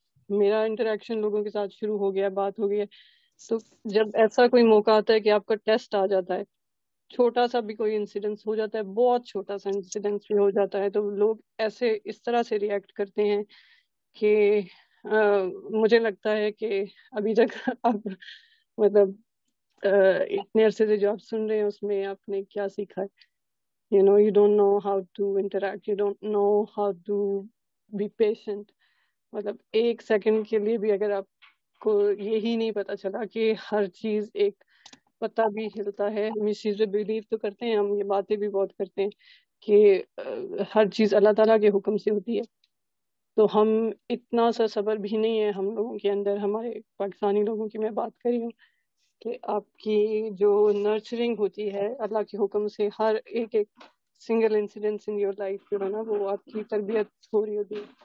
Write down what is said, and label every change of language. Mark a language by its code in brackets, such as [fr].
[ur] میرا انٹریکشن لوگوں کے ساتھ شروع ہو گیا, بات ہو گئی ہے, تو جب ایسا کوئی موقع آتا ہے کہ آپ کا ٹیسٹ آ جاتا ہے, چھوٹا سا بھی کوئی انسیڈنس ہو جاتا ہے, بہت چھوٹا سا انسیڈنس بھی ہو جاتا ہے, تو لوگ ایسے اس طرح سے ریئیکٹ کرتے ہیں کہ مجھے لگتا ہے کہ ابھی تک آپ مطلب اتنے عرصے سے جو آپ سن رہے ہیں اس میں آپ نے کیا سیکھا ہے. [en] You don't know how to interact, you don't know how to be patient. [ur] مطلب 1 سیکنڈ کے لیے بھی اگر آپ کو یہی نہیں پتا چلا کہ ہر چیز, ایک پتہ بھی ہلتا ہے, ہم اس چیز پہ بلیو تو کرتے ہیں, ہم یہ باتیں بھی بہت کرتے ہیں کہ ہر چیز اللہ تعالیٰ کے حکم سے ہوتی ہے, تو ہم اتنا سا صبر بھی نہیں ہے ہم لوگوں کے اندر, ہمارے پاکستانی لوگوں کی میں بات کر رہی ہوں, کہ آپ کی جو نرچرنگ ہوتی ہے اللہ کے حکم سے, ہر ایک single incidence [en] in your life [ur] جو ہے نا وہ آپ کی تربیت ہو رہی ہوتی ہے.